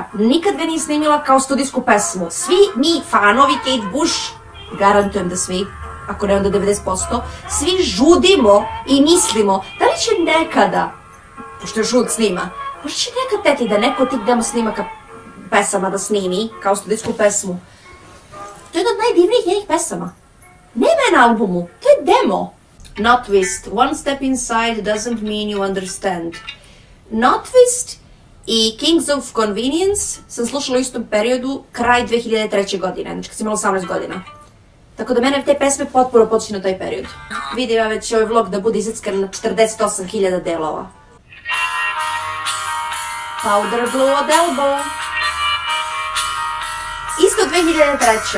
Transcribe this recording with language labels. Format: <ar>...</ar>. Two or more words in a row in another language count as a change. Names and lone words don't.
<sr>Nikad ga nije snimila kao studijsku pesmu. Svi mi fanovi Kate Bush, garantujem da svi, ako ne onda 90%, svi žudimo i mislimo da li će nekada, pošto je žud snima, možda će nekad teti da neko od tih demo snimaka pesama da snimi kao studijsku pesmu. To je jedna od najdivnijih njenih pesama. Nema je na albumu, to je demo.</sr> <en>Not Twist, One Step Inside doesn't mean you understand.</en> <sr>Not Twist i Kings of Convenience sam slušala u istom periodu, kraj 2003. godine, znači kad sam imala 18 godina. Tako da mene te pesme potpuno podsjećaju na taj period. Vidim ja već ovaj vlog da bude izeckan na 48.000 delova. Powder Blue od Elbow. Isto 2003.</sr>